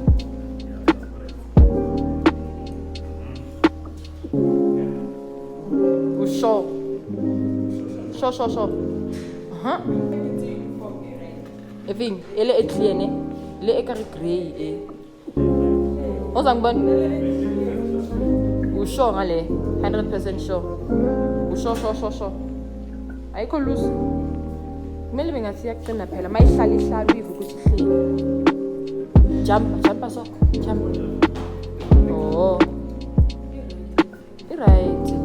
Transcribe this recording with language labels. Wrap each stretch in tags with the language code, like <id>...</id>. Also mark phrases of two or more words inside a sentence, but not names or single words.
<en>Sure.</en> <st>Efeng, ele e clear ne? Le e ka re grey e. O sang bon?</st> <zu>U sure ngale? 100% sure. U sure. Ayikho loose. Kumele bengathi yaqina phela mayihlala ihlala ukuthi hleli.</zu> <en>Jump so. Jump. Oh. Right.</en>